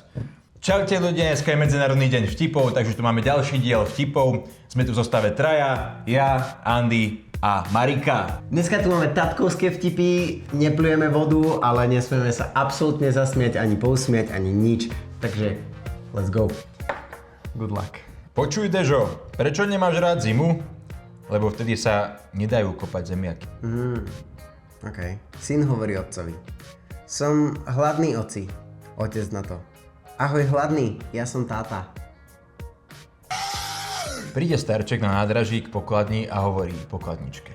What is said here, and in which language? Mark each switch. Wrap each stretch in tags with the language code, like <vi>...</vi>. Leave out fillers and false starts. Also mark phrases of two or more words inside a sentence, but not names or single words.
<sk>Čaute ľudia, dneska je Medzinárodný deň vtipov, takže tu máme ďalší diel vtipov. Sme tu v zostave traja, ja, Andy a Marika. Dneska tu máme tatkovské vtipy, neplujeme vodu, ale nesmieme sa absolútne zasmiať, ani pousmiať, ani nič. Takže,</sk> <en>let's go. Good luck.</en> <sk>Počuj, Dežo, prečo nemáš rád zimu? Lebo vtedy sa nedajú kopať zemiaky. OK. Syn hovorí otcovi. Som hladný, oci. Otec na to. Ahoj hladný, ja som táta. Príde starček na nádraží k pokladni a hovorí pokladničke.</sk>